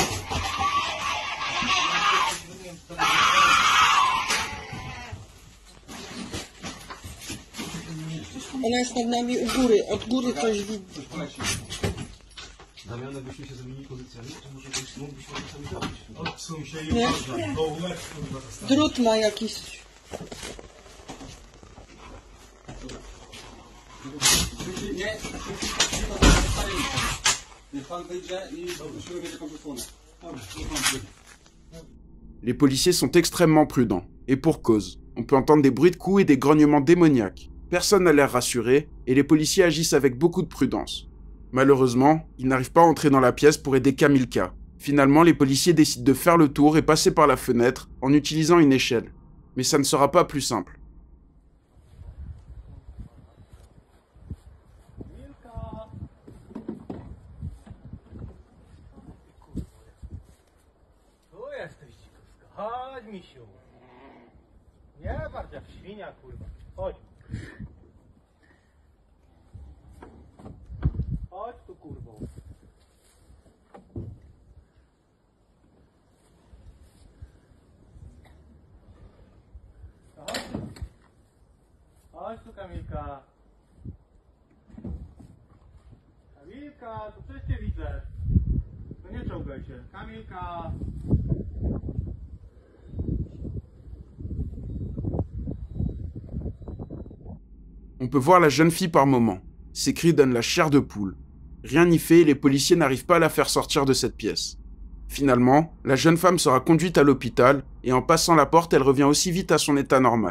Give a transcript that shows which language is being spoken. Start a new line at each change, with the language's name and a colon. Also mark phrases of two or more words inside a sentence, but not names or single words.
Polish: Ona jest nad nami u góry, od góry coś widzi. Damian, jakbyśmy się zamienili pozycjami, to może mógłbyśmy sami zrobić. Odsuń się i Nie? uważaj. O, łeb, kurwa, Drut ma jakiś
French: Les policiers sont extrêmement prudents, et pour cause. On peut entendre des bruits de coups et des grognements démoniaques. Personne n'a l'air rassuré, et les policiers agissent avec beaucoup de prudence. Malheureusement, ils n'arrivent pas à entrer dans la pièce pour aider Kamilka. Finalement, les policiers décident de faire le tour et passer par la fenêtre en utilisant une échelle. Mais ça ne sera pas plus simple.
Polish: Chodź, misiu. Nie bardziej jak świnia, kurwa. Chodź. Chodź tu, kurwo. No chodź tu. Chodź tu, Kamilka. Kamilka, to przecież cię widzę. No nie czołgaj się. Kamilka.
French: On peut voir la jeune fille par moments. Ses cris donnent la chair de poule. Rien n'y fait et les policiers n'arrivent pas à la faire sortir de cette pièce. Finalement, la jeune femme sera conduite à l'hôpital et en passant la porte, elle revient aussi vite à son état normal.